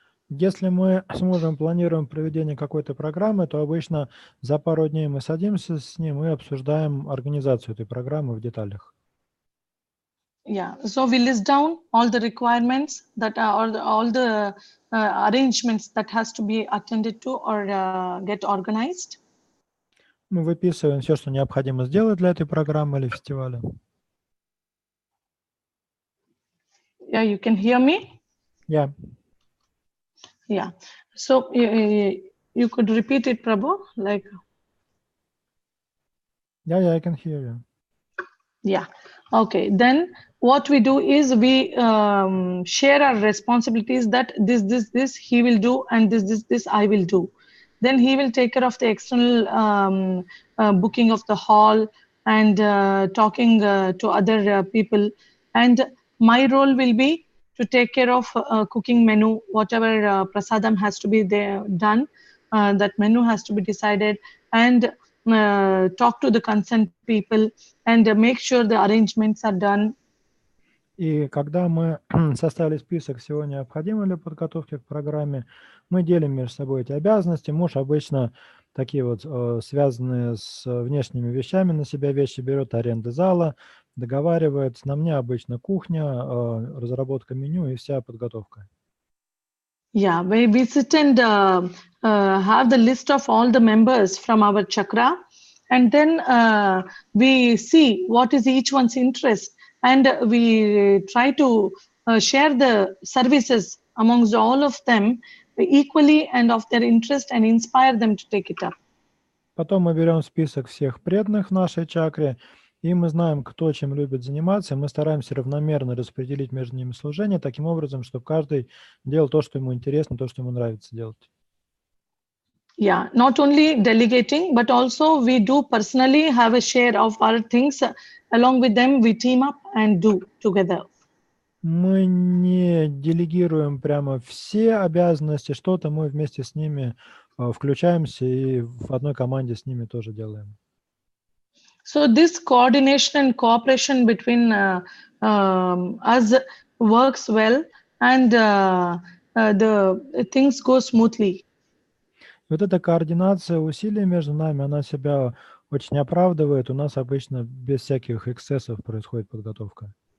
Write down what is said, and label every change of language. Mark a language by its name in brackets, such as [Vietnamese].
[Russian] Если мы с мужем планируем проведение какой-то программы, то обычно за пару дней мы садимся с ним и обсуждаем организацию этой программы в деталях. [English] Yeah, so we list down all the requirements that are all the arrangements that has to be attended to or get organized. [Russian] Мы выписываем все, что необходимо сделать для этой программы или фестиваля. [English] Yeah, you can hear me? Yeah. Yeah. So you could repeat it, Prabhu, like. Yeah, I can hear you. Yeah. Okay. Then what we do is we share our responsibilities that this he will do and this I will do. Then he will take care of the external booking of the hall and talking to other people. And my role will be to take care of cooking menu, whatever prasadam has to be there done, that menu has to be decided, and talk to the concerned people and make sure the arrangements are done. [Russian] И когда мы составили список всего необходимого для подготовки к программе, мы делим между собой эти обязанности. Муж обычно такие вот связанные с внешними вещами на себя вещи берет, аренда зала, договаривается. На мне обычно кухня, разработка меню и вся подготовка. [English] Yeah, we sit and have the list of all the members from our chakra, and then we see what is each one's interest, and we try to share the services amongst all of them equally and of their interest and inspire them to take it up. [Russian] Потом мы берем список всех преданных в нашей чакре, и мы знаем, кто чем любит заниматься, и мы стараемся равномерно распределить между ними служение, таким образом, чтобы каждый делал то, что ему интересно, то, что ему нравится делать. [English] Yeah, not only delegating, but also we do personally have a share of our things. Along with them, we team up and do together. [Russian] Мы не делегируем прямо все обязанности, что-то мы вместе с ними включаемся и в одной команде с ними тоже делаем. [English] So this coordination and cooperation between us works well, and the things go smoothly. [Russian] Вот эта координация усилий между нами, она себя очень оправдывает. У нас обычно без всяких эксцессов происходит подготовка.